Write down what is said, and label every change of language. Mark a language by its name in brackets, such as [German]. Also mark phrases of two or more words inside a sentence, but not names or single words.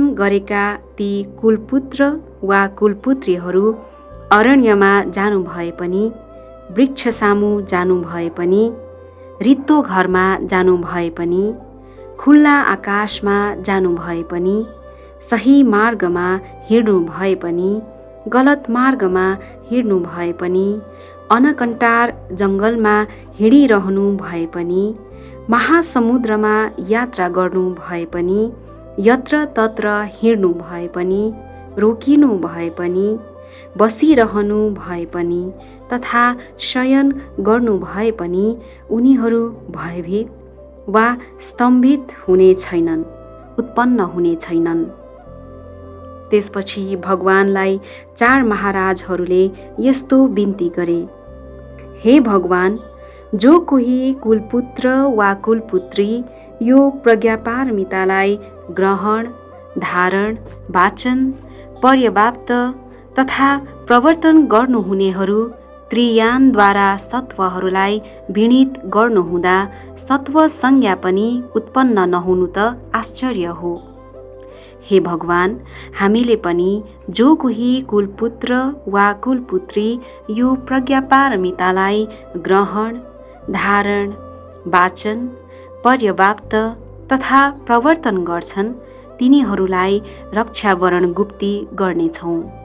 [Nepali] गरेका ती कुलपुत्र वा कुलपुत्रीहरू अरण्यमा जानु भए पनि, वृक्ष सामु जानु भए पनि, रित्तो घरमा जानु भए पनि, खुल्ला आकाशमा जानु भए पनि, सही मार्गमा हिँड्नु भए पनि, गलत मार्गमा हिँड्नु भए पनि, अनकन्टार जङ्गलमा हिँडिरहनु भए पनि, महासमुद्रमा यात्रा गर्नु भए पनि, यत्र तत्र हिँड्नु भए पनि, रोकिनु भए पनि, बसिरहनु भए पनि तथा शयन गर्नु भए पनि उनीहरू भयभीत वा स्तम्भित हुने छैनन्, उत्पन्न हुने छैनन्। त्यसपछि भगवानलाई 4 महाराजहरूले यस्तो बिन्ती गरे, हे भगवान, जो कोही कुलपुत्र वा कुलपुत्री यो प्रज्ञापारमितालाई ग्रहण, धारण, वाचन, पर्याप्त तथा प्रवर्तन गर्नुहुनेहरू त्रियानद्वारा सत्वहरूलाई विणित गर्नुहुँदा सत्व संज्ञा पनि उत्पन्न नहुनु त आश्चर्य हो। हे भगवान, हामीले पनि जो कोही कुलपुत्र वा कुलपुत्री यो प्रज्ञापारमितालाई ग्रहण, धारण, वाचन, पर्याप्त तथा प्रवर्तन गर्छन् तिनीहरूलाई रक्षावरण गुप्ती गर्नेछौँ।